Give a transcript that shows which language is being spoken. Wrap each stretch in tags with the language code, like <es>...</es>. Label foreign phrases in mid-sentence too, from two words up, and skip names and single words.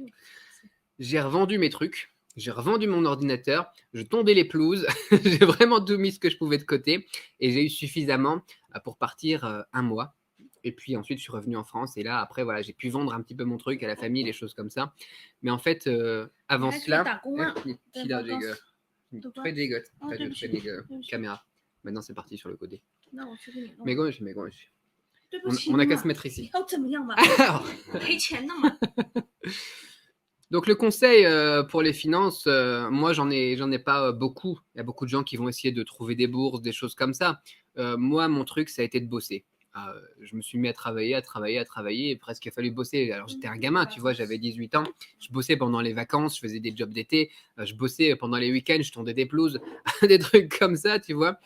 <fr>J'ai revendu mes trucs, j'ai revendu mon ordinateur, je tondais les pelouses, j'ai vraiment tout mis ce que je pouvais de côté, et j'ai eu suffisamment pour partir un mois. Et puis ensuite, je suis revenu en France, et là, après, voilà, j'ai pu vendre un petit peu mon truc à la famille, les choses comme ça. Mais en fait,</fr> <zh>你</zh> <fr>avant</fr> <zh>还可以</zh> <fr>cela,</fr> <zh>打工啊， 在 Chida 报告。 Jigger, 对吧？</zh> <fr>très Jigger,</fr> <zh>哦，对不起，</zh> <fr>très</fr> <zh>对不起。</zh> <fr>caméra. Maintenant, c'est parti sur le côté.</fr> <zh>那我去给你弄。</zh> <fr>Mais gauche, mais gauche.</fr> <zh>对不起</zh> <fr>On n'a</fr> <zh>嘛，</zh> <fr>qu'à se mettre</fr> <zh>你</zh> <fr>ici.</fr> <zh>要怎么样嘛？</zh> <fr>Alors,</fr> <zh>赔钱的嘛。</zh> <fr>donc le conseil pour les finances, moi j'en ai pas beaucoup. Il y a beaucoup de gens qui vont essayer de trouver des bourses, des choses comme ça. Moi, mon truc, ça a été de bosser. Je me suis mis à travailler, et presque il a fallu bosser. Alors j'étais un gamin, tu vois, j'avais 18 ans. Je bossais pendant les vacances, je faisais des jobs d'été, je bossais pendant les week-ends, je tondais des pelouses, des trucs comme ça, tu vois.</fr>